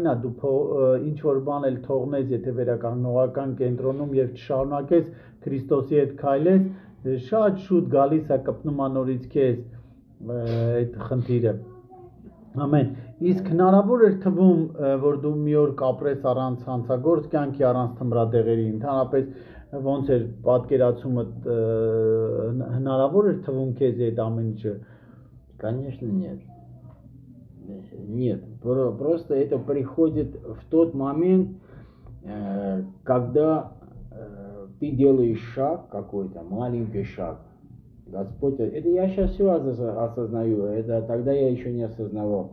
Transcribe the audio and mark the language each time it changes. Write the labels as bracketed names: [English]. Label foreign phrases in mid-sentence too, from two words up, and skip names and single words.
[Armenian] է դու ինչ որ բան էլ թողնես, եթե վերականգնողական կենտրոնում եւ չշարունակես Քրիստոսի հետ քայլես, շատ շուտ գալիս է կպնում անորից քեզ այդ խնդիրը։ Ամեն։ Իսկ հնարավոր էր թվում, որ դու մի օր կապրես առանց հանցագործ կյանքի, առանց թմրադեղերի, ընդհանրապես ոնց էր պատկերացումդ հնարավոր էր թվում քեզ այդ ամեն ինչը։ [Russian] Конечно, нет. Нет, просто это приходит в тот момент, когда ты делаешь шаг какой-то, маленький шаг. Господь, это я сейчас все осознаю, это тогда я еще не осознавал.